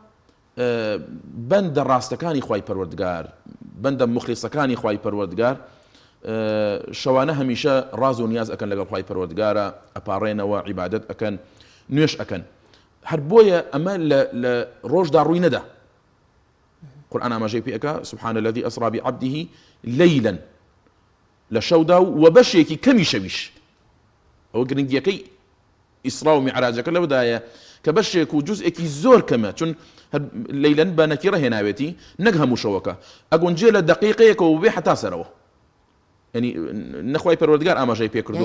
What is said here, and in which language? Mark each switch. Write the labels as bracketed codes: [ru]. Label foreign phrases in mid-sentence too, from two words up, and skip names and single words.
[ckb] بەندە ڕاستەکانی خوای پەروەردگار بەندە مخلیسەکانی خوای پەروەردگار شەوانە هەمیشە ڕاز و نیاز ئەکەن لەگەڵ خوای پەروەردگارە ئەپاڕێنەوە عیبادەت ئەکەن نوێش ئەکەن هەر بۆیە ئەمە لە ڕۆژدا ڕووی نەدا. قورئان ئاماژەی پێ ئەکا [ar] سبحان الذي أسرى بعبده ليلا [ckb] لە شەودا و بەشێکی کەمی شەویش ئەوە گرنگیەکەی ئیسرا و میعراجەکە لەودایە کە بەشێک و جوزئێکی زۆر کەمە چون لەیلەن بە نەکیرە هێناوێتی نەک هەموو شەوەکە ئەگونجێ لە دقیقەیەکەوە بێ حتا سەرەوە ینی نەخوای پەروەردگار ئاماژەی پێ کردووە